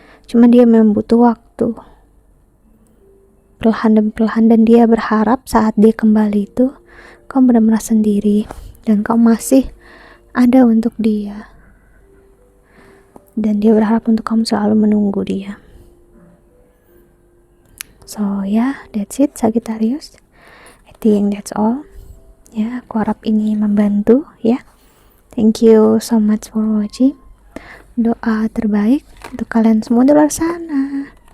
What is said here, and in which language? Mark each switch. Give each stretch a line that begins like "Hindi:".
Indonesian: Cuma dia memang butuh waktu, perlahan dan dia berharap saat dia kembali itu kamu benar-benar sendiri dan kamu masih ada untuk dia, dan dia berharap untuk kamu selalu menunggu dia.
English: So yeah, that's it Sagittarius. I think that's all.
Indonesian: Ya, aku harap ini membantu ya.
English: Thank you so much for watching.
Indonesian: Doa terbaik untuk kalian semua di luar sana.